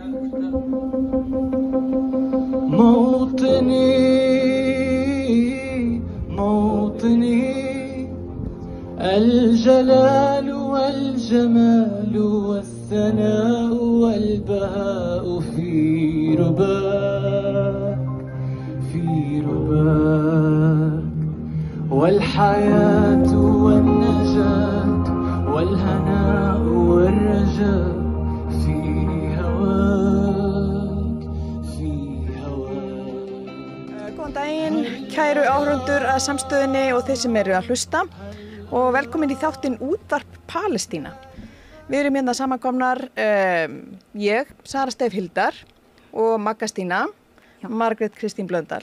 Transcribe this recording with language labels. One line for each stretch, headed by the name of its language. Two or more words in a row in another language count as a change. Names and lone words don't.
Arabic: موطني الجلال والجمال والثناء والبهاء في رباك والحياة والنجاة والهناء والرجاء في هواك
Icelandic: Góðan daginn, kæru áhorfendur að Samstöðinni og þeir sem eru að hlusta og velkomin í þáttinn Útvarp Palestína. Við erum hérna samankomnar, ég, Sara Steff Hildar og Magga Stína, Margrét Kristín Blöndal.